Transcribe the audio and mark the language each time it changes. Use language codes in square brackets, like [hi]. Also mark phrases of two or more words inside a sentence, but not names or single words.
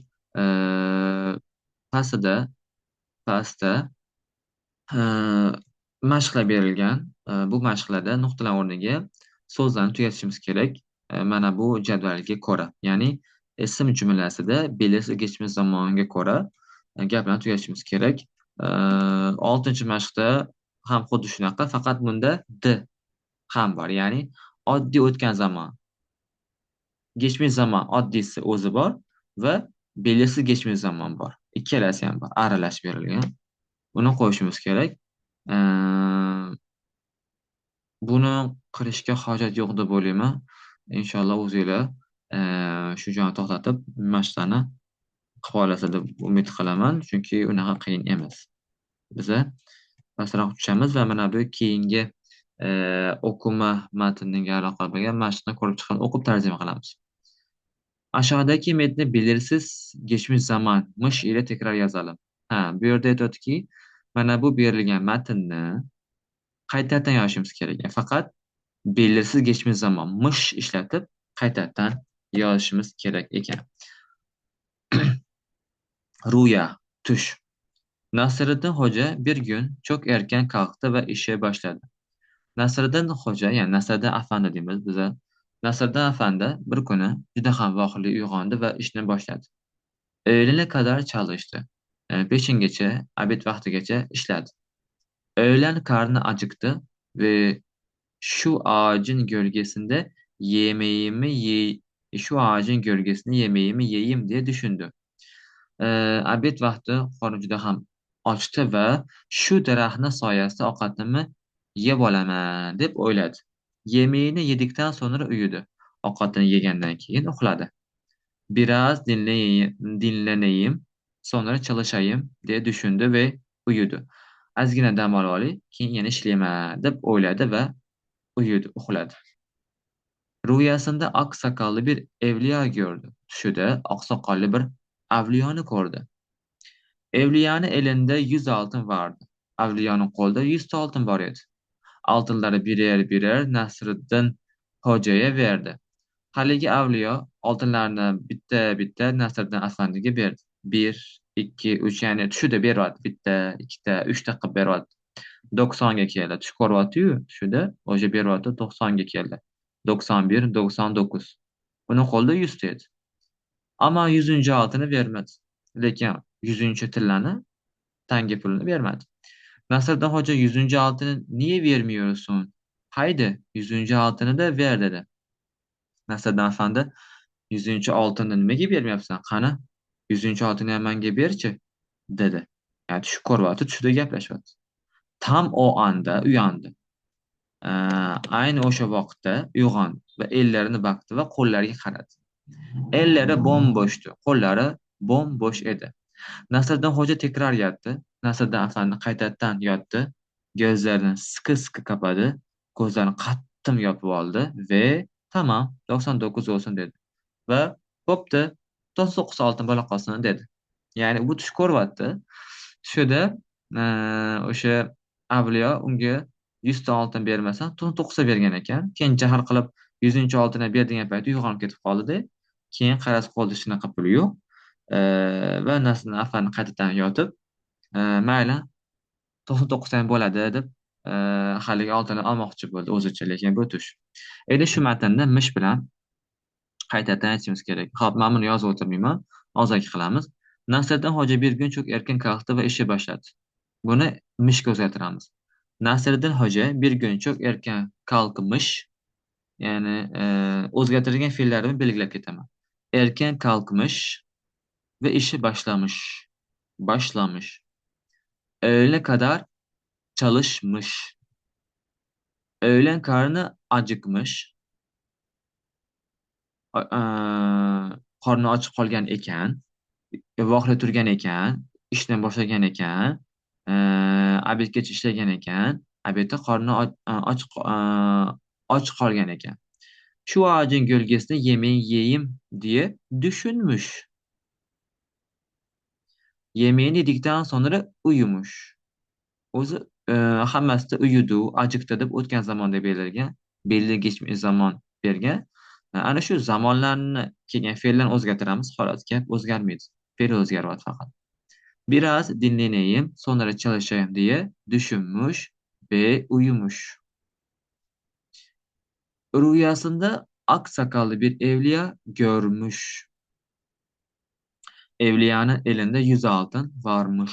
[uz] Pastida pastda Eee, mashqlar berilgan. Bu mashqlarda nuqtalar o'rniga so'zlarni tugatishimiz kerak. Mana bu jadvalga ko'ra. Ya'ni ism jumlasida [tr] belirsiz geçmiş [uz] zamoniga ko'ra gaplarni tugatishimiz kerak. 6-chi mashqda ham xuddi shunaqa, faqat bunda d ham bor. Ya'ni oddiy o'tgan zamon, [tr] geçmiş zaman [uz] oddiysi o'zi bor va [tr] belirsiz geçmiş zaman [uz] bor. Ikkalasi ham bor, aralash berilgan. Buni qo'yishimiz kerak. Eee Buni qilishga hojat yo'q deb o'ylayman. Inshaalloh o'zinglar shu joyni to'xtatib mashqlarni qilib olasiz deb umid qilaman, chunki unaqa qiyin emas. Biza pastroq tushamiz va mana bu keyingi o'quv matniga aloqa bo'lgan mashqni ko'rib chiqib o'qib tarjima qilamiz. [tr] Aşağıdaki metni belirsiz geçmiş zaman mış ile tekrar yazalım. [uz] Ha, bu yerda aytyaptiki, mana bu berilgan matnni qaytadan yozishimiz kerak. Faqat [tr] belirsiz geçmiş zaman mış [uz] ishlatib qaytadan yozishimiz kerak ekan. [tr] Rüya, tush. Nasriddin Hoca bir gün çok erken kalktı ve işe başladı. [uz] Nasriddin Hoca, yani Nasriddin Afandi deymiz biza. Nasriddin Afandi bir kuni juda ham vaqtli uyg'ondi va ishni boshladi. [tr] Öğlene kadar çalıştı. [uz] Peshingacha, obed vaqtigacha ishladi. [tr] Öğlen karnı acıktı ve şu ağacın gölgesinde yemeğimi ye şu ağacın gölgesinde yemeğimi yeyeyim diye düşündü. [uz] Obed vaqti qorni juda ham ochdi va shu daraxtni soyasida ovqatimni yeb olaman deb o'yladi. [tr] Yemeğini yedikten sonra uyudu. [uz] Ovqatini yegandan keyin uxladi. [tr] Biraz dinleneyim, sonra çalışayım diye düşündü ve uyudu. [uz] Ozgina dam olib olay, keyin yana ishlayman deb o'yladi va uyudu, uxladi. [tr] Rüyasında ak sakallı bir evliya gördü. Düşüde aksakallı [uz] bir avliyoni ko'rdi. [tr] Evliyanın elinde 100 altın vardı. [uz] Avliyanın qo'lida 100 ta oltin bor edi. [tr] Oltinlari birer birer Nasriddin Hoca'ya verdi. [uz] Haligi avliyo oltinlarni bitta bitta Nasriddin Afandiga berdi. Bir, ikki, uch, ya'ni tushida beryapti. Bitta, ikkita, uchta qilib beryapti. 90'ga keldi. Tush ko'ryapti-yu, tushida o'sha beryapti, 90'ga keldi. 91, 99. Buni qo'lida 100 edi. Ammo 100-chi oltini bermadi. Lekin 100-chi tillani, tanga pulini bermadi. [tr] Nasriddin Hoca 100'cü altını niye vermiyorsun? Haydi 100'cü altını da ver dedi. [uz] Nasriddin Efendi [tr] 100'cü altını [uz] nimaga bermayapsan? Qani [tr] 100'cü altını [uz] ham menga berchi dedi. Yani tushib ko'ryapti, tushida gaplashyapti. [tr] Tam o anda uyandı. Ee, [uz] Ayni o'sha vaqtda uyg'ondi va ellarini baqdi va qo'llariga qaradi. Ellari bo'm-bo'shdi, qo'llari bo'm-bo'sh edi. [tr] Nasriddin Hoca tekrar yattı. [uz] Nasriddin Efendi qaytadan yotdi. [tr] Gözlerini sıkı sıkı kapadı. [uz] Gözlerini qattiq yopib oldi [tr] ve tamam 99 olsun dedi. [uz] Ve bo'pti 99 oltin bo'la qolsin dedi. Ya'ni bu tush ko'ryapti. Tushida o'sha avliyo unga 100 ta oltin bermasa 99 ta bergan ekan. Keyin jahl qilib 100-chi oltinni ber degan paytda uyg'onib ketib qoldi-da. Keyin qarasa qo'lida shunaqa puli yo'q. Va Nasriddin Afandi qaytadan yotib, mayli 99 ham bo'ladi deb haligi oltinni olmoqchi bo'ldi o'zicha, lekin bu tush. Endi shu matnni mish bilan qaytadan aytishimiz kerak. Xo'p, men buni yozib o'tirmayman. Og'zaki qilamiz. [tr] Nasriddin Hoca bir gün çok erken kalktı ve işe başladı. [uz] Bunu mişga o'zgartiramiz. [tr] Nasriddin Hoca bir gün çok erken kalkmış. [uz] Yani o'zgartirilgan fe'llarni belgilab ketaman. [tr] Erken kalkmış ve işe başlamış. Başlamış. Öğlene kadar çalışmış. Öğlen karnı acıkmış. [uz] Qorni ochib qolgan ekan, voqla turgan ekan, ishdan boshlagan ekan, obedgacha ishlagan ekan, obedda qorni och qolgan ekan. [tr] Şu ağacın gölgesinde yemeği yiyeyim diye düşünmüş. Yemeğini yedikten sonra uyumuş. [uz] O'zi hammasida uyudu, acıktı deb o'tgan zamonda berilgan, [tr] belli geçmiş zaman [uz] bergan. Ana shu zamonlarni kelgan fe'llarni o'zgartiramiz, xolos gap o'zgarmaydi. Fe'l o'zgaryapti faqat. [tr] Biraz dinleneyim, sonra çalışayım diye düşünmüş ve uyumuş. Rüyasında ak sakallı bir evliya görmüş. Evliyanın elinde 100 altın varmış.